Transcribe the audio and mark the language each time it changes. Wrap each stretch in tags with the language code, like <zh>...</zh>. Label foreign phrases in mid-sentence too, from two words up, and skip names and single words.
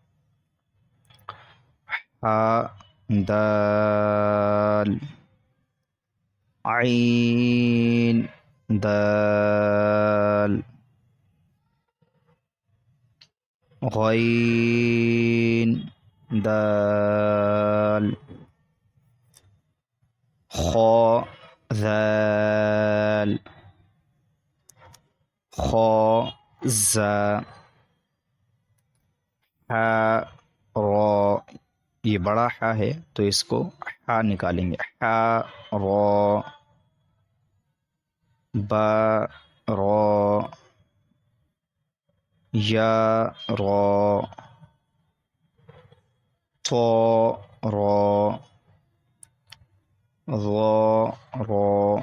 <ur>حا دال عین دال غین دال خا ذال خا زا حا را، یہ بڑا حا ہے تو اس کو حا نکالیں گے، حا را با را یا را طا را ظا را</ur>